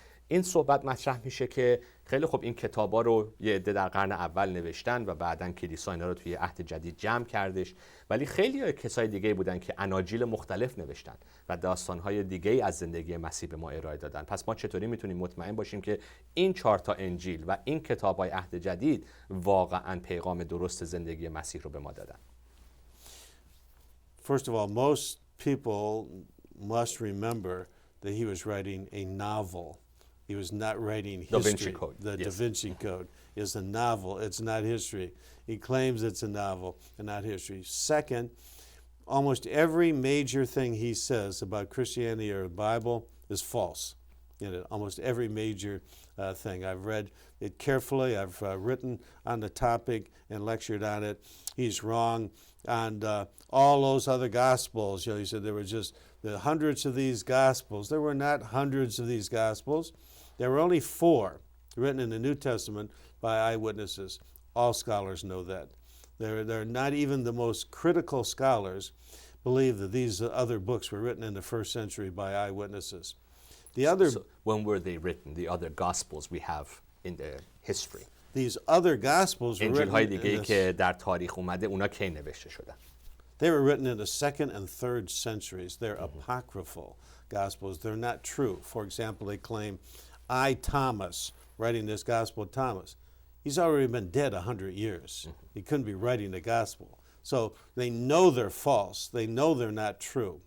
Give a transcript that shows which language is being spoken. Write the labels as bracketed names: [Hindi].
[Persian] این صحبت مطرح میشه که خیلی خوب این کتابا رو یه عده در قرن اول نوشتن و بعداً کلیسا اینا رو توی عهد جدید جمع کردش، ولی خیلی کسای دیگه بودن که اناجیل مختلف نوشتن و داستانهای دیگه از زندگی مسیح به ما ارائه دادن. پس ما چطوری میتونیم مطمئن باشیم که این 4 تا انجیل و این کتاب‌های عهد جدید واقعاً پیغام درست زندگی مسیح رو به ما دادن؟ [English] First of all, most people must remember that he was writing a novel. He was not writing history. Da Vinci Code. The yes. Da Vinci Code is a novel. It's not history. He claims it's a novel and not history. Second, almost every major thing he says about Christianity or the Bible is false. Almost every major thing. I've read it carefully. I've written on the topic and lectured on it. He's wrong on all those other gospels. He said there were just the hundreds of these gospels. There were not hundreds of these gospels. There were only 4 written in the New Testament by eyewitnesses. All scholars know that. They're not even the most critical scholars believe that these other books were written in the first century by eyewitnesses. The other, So when were they written? The other gospels we have in the history. these other gospels were [Persian] انجیل‌های [English] written [Persian] دیگه‌ای [English] in the, [Persian] که در تاریخ اومده اونا کی نوشته شدن؟ [English] they were written in the 2nd and 3rd centuries. They're apocryphal gospels. They're not true. For example, they claim, I, Thomas, writing this gospel of Thomas. He's already been dead 100 years. He couldn't be writing the gospel. So they know they're false. They know they're not true.